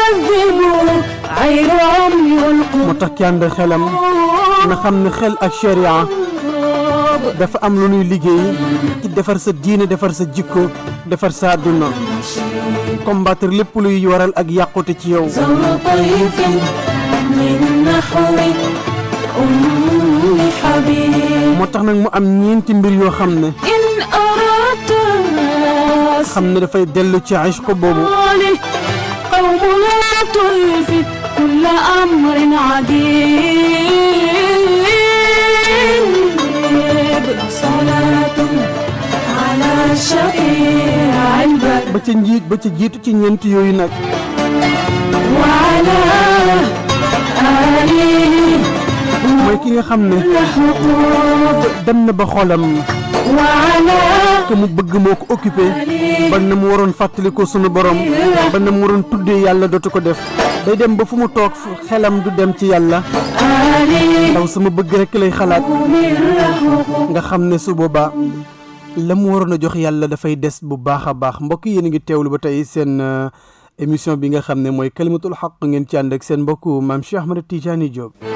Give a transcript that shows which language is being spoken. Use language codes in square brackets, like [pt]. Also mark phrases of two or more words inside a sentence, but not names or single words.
[wo] moo tax ki ànd xelam na xam ne xel ak sharia dafa am lu ñuy liggéey ci defar sa diine defar sa jikko defar sa àdduna combattre lépp luy waral ak yàqute ci yow moo tax nag mu am ñeenti mbir yoo xam ne dafay dellu ci ishq boobu [ar] كل أمر عجيب صلاة على شفيع البر [wo] ba ca jiitu ci ñeent yooyu nag [ar] وعلى آله [wo] mooy ki nga xam ne dem na ba xolam وعلى que mu bëgg moo ko occupé ba na mu waroon fàttali ko sunu borom ba na mu waroon tuddee yàlla dootu ko def day dem ba fu mu toog xelam du dem ci yàlla ndaw sama bëgg rek lay xalaat nga xam ne su boobaa la mu waroon a jox yàlla dafay des bu baax a baax mbokk yéen a ngi teewlu ba tey seen émission bi nga xam ne mooy [ar] كلمة الحق [wo] ngeen ci ànd ak seen mbokk maam Cheikh Ahmed Tidiane Diop.